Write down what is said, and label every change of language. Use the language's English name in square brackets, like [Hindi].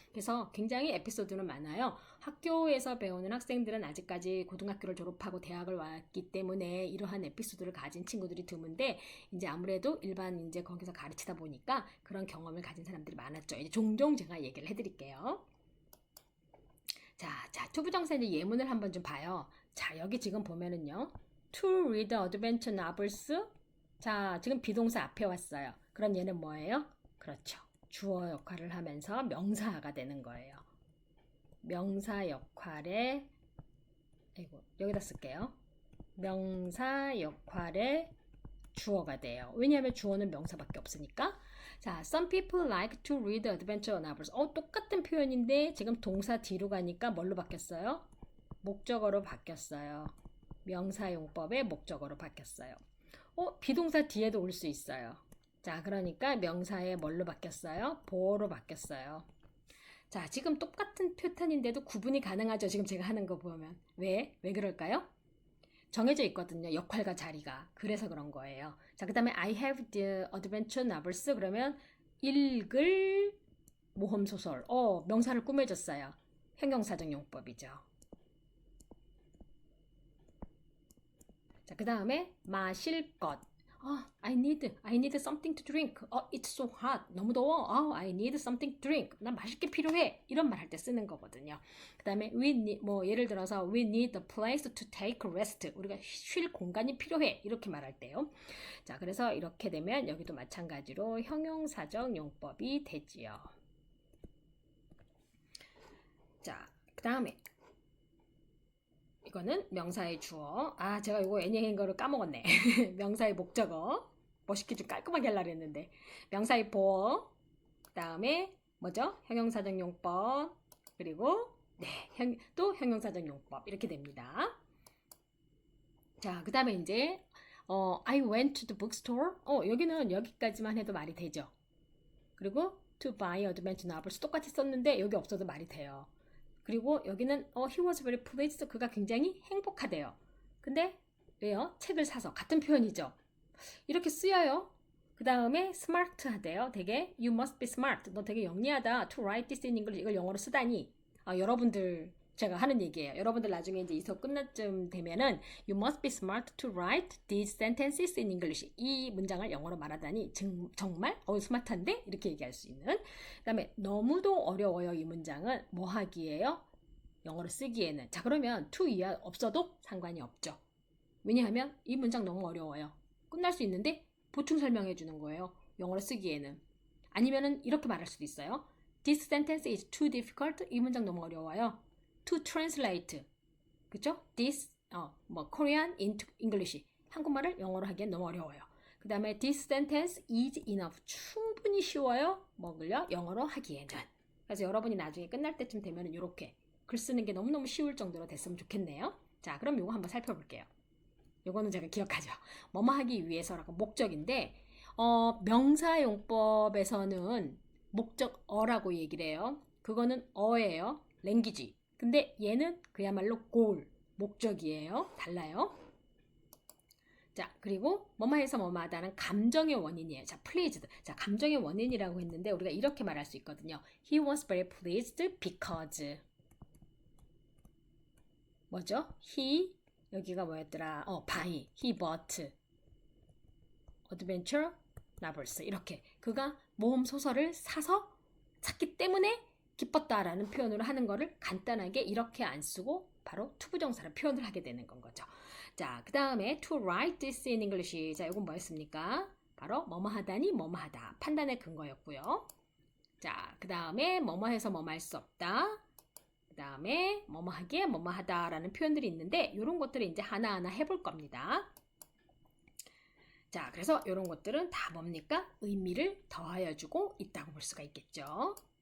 [Korean] 그래서 굉장히 에피소드는 많아요. 학교에서 배우는 학생들은 아직까지 고등학교를 졸업하고 대학을 왔기 때문에 이러한 에피소드를 가진 친구들이 드문데 이제 아무래도 일반 이제 거기서 가르치다 보니까 그런 경험을 가진 사람들이 많았죠. 이제 종종 제가 얘기를 해드릴게요. 자, 투부정사 이제 예문을 한번 좀 봐요. 자, 여기 지금 보면은요. [English] To read adventure novels. [Korean] 자, 지금 비동사 앞에 왔어요. 그럼 얘는 뭐예요? 그렇죠. 주어 역할을 하면서 명사가 되는 거예요. 명사 역할에 여기다 쓸게요. 명사 역할의 주어가 돼요. 왜냐하면 주어는 명사밖에 없으니까. [English] 자, some people like to read adventure novels. [Korean] 똑같은 표현인데 지금 동사 뒤로 가니까 뭘로 바뀌었어요? 목적어로 바뀌었어요. 명사용법의 목적어로 바뀌었어요. 비동사 뒤에도 올 수 있어요. 자, 그러니까 명사의 뭘로 바뀌었어요? 보어로 바뀌었어요. 자, 지금 똑같은 패턴인데도 구분이 가능하죠. 지금 제가 하는 거 보면. 왜 그럴까요? 정해져 있거든요. 역할과 자리가. 그래서 그런 거예요. 자, 그 다음에 [English] I have the adventure novels. [Korean] 그러면 읽을 모험소설. 명사를 꾸며줬어요. 형용사적 용법이죠. 자, 그 다음에 마실 것. [English] I need something to drink. It's so hot. [Korean] 너무 더워. [English] I need something to drink. [Korean] 난 마실 게 필요해. 이런 말 할 때 쓰는 거거든요. 그 다음에 예를 들어서 [English] we need a place to take a rest. [Korean] 우리가 쉴 공간이 필요해. 이렇게 말할 때요. 자, 그래서 이렇게 되면 여기도 마찬가지로 형용사적 용법이 되지요. 자, 그 다음에 이거는 명사의 주어. 제가 이거 애니인 거를 까먹었네. 명사의 목적어. 멋있게 좀 깔끔하게 하려고 했는데. 명사의 보어. 그 다음에 뭐죠? 형용사적 용법. 그리고 또 형용사적 용법. 이렇게 됩니다. 자, 그 다음에 이제 [English] I went to the bookstore. [Korean] 여기는 여기까지만 해도 말이 되죠. 그리고 [English] to buy adventure novels [Korean] 똑같이 썼는데 여기 없어도 말이 돼요. 그리고 여기는 [English] he was very pleased. [Korean] 그가 굉장히 행복하대요. 근데 왜요? 책을 사서. 같은 표현이죠. 이렇게 쓰여요. 그 다음에 smart 하대요. 되게 [English] you must be smart. [Korean] 너 되게 영리하다. [English] to write this in English. [Korean] 이걸 영어로 쓰다니. 여러분들 제가 하는 얘기예요. 여러분들 나중에 이제 이 수업 끝날쯤 되면은 [English] you must be smart to write these sentences in English. [Korean] 이 문장을 영어로 말하다니 정말 스마트한데? 이렇게 얘기할 수 있는. 그 다음에 너무도 어려워요. 이 문장은 뭐 하기에요? 영어로 쓰기에는. 자, 그러면 to 이하 없어도 상관이 없죠. 왜냐하면 이 문장 너무 어려워요. 끝날 수 있는데 보충 설명해 주는 거예요. 영어로 쓰기에는. 아니면은 이렇게 말할 수도 있어요. [English] This sentence is too difficult. [Korean] 이 문장 너무 어려워요. [English] To translate. [Korean] 그쵸? [English] This, Korean into English. [Korean] 한국말을 영어로 하기엔 너무 어려워요. 그 다음에 [English] this sentence is enough. [Korean] 충분히 쉬워요. 뭐를요? 영어로 하기에는. 그래서 여러분이 나중에 끝날 때쯤 되면 이렇게 글 쓰는 게 너무너무 쉬울 정도로 됐으면 좋겠네요. 자, 그럼 이거 한번 살펴볼게요. 요거는 제가 기억하죠. 뭐뭐 하기 위해서라고 목적인데, 명사용법에서는 목적어라고 얘기를 해요. 그거는 어예요. 랭귀지. 근데 얘는 그야말로 goal, 목적이에요. 달라요. 자, 그리고 뭐뭐해서 뭐뭐하다는 감정의 원인이에요. 자, pleased. 자, 감정의 원인이라고 했는데 우리가 이렇게 말할 수 있거든요. [English] He was very pleased because [Korean] 뭐죠? He 여기가 뭐였더라? [English] by he bought adventure novels. [Korean] 이렇게 그가 모험 소설을 사서 샀기 때문에 기뻤다라는 표현으로 하는 거를 간단하게 이렇게 안 쓰고 바로 투부정사를 표현을 하게 되는 건 거죠. 자, 그 다음에 [English] to write this in English. [Korean] 자, 이건 뭐였습니까? 바로 뭐뭐 하다니 뭐뭐 하다. 판단의 근거였고요. 자, 그 다음에 뭐뭐 해서 뭐뭐 할 수 없다. 그 다음에 뭐뭐 하기에 뭐뭐 하다라는 표현들이 있는데 이런 것들을 이제 하나하나 해볼 겁니다. 자, 그래서 이런 것들은 다 뭡니까? 의미를 더하여 주고 있다고 볼 수가 있겠죠.